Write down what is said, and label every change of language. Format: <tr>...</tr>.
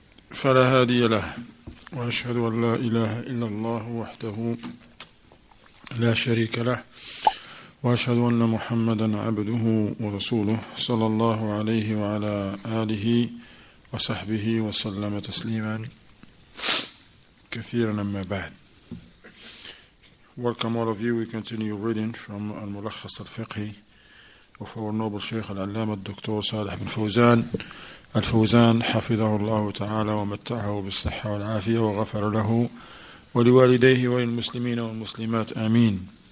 <ar>فلا هادي له وأشهد أن لا إله إلا الله وحده لا شريك له وأشهد أن محمدا عبده ورسوله صلى الله عليه وعلى آله وصحبه وسلم تسليما كثيرا أما بعد.</ar> <en>Welcome all of you. We continue reading from al-Mulakhas al-Fiqhi of our noble Shaykh al-Allama Dr.</en> <ar>Salih bin Fawzan al-Fawzan حفظه الله تعالى ومتعه بالصحة والعافية وغفر له ولوالديه وللمسلمين والمسلمات آمين.</ar>